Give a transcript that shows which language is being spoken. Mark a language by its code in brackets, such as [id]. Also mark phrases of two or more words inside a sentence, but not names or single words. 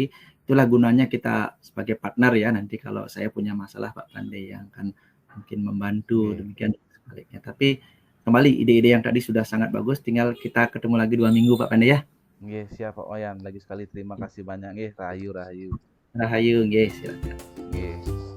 [id] Itulah gunanya kita sebagai partner ya. Nanti kalau saya punya masalah Pak Pandey yang akan mungkin membantu, Oke. demikian sebaliknya. Tapi kembali ide-ide yang tadi sudah sangat bagus. Tinggal kita ketemu lagi 2 minggu Pak Pandey ya. Nggih, siap Pak Wayan. Lagi sekali terima kasih banyak nggih. Rahayu rahayu. Rahayu nggih, silakan. Nggih.